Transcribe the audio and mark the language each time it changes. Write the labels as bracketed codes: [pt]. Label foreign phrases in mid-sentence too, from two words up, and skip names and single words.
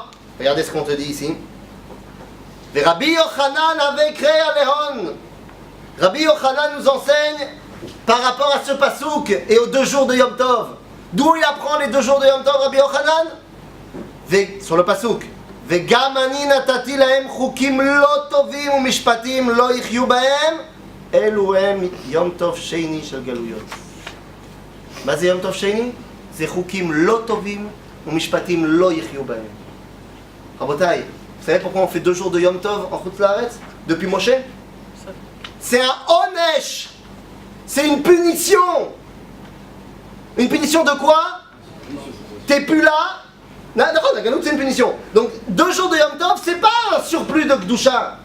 [fr] Regardez ce qu'on te dit ici. Et Rabbi Yochanan avait créé Aléhon. Rabbi Yochanan nous enseigne par rapport à ce pasouk et aux 2 jours de [he] יום טוב. [fr] D'où il apprend les 2 jours de [he] יום טוב, [fr] Rabbi Yochanan? Sur le pasouk. [he] וגם אני נתתי להם חוקים לא טובים ומשפטים לא יחיו בהם, אלו הם יום טוב שני של גלויות. מה זה יום טוב שני? זה חוקים לא טובים ומשפטים לא יחיו בהם. רבותיי, [fr] vous savez pourquoi on fait 2 jours de [he] יום טוב [fr] en [he] חוץ לארץ [fr] depuis Moshe? C'est un onesh. C'est une punition. Une punition de quoi? T'es plus là. D'accord, la galoute c'est une punition. Donc 2 jours de [he] יום טוב, [fr] c'est pas un surplus de Kdusha.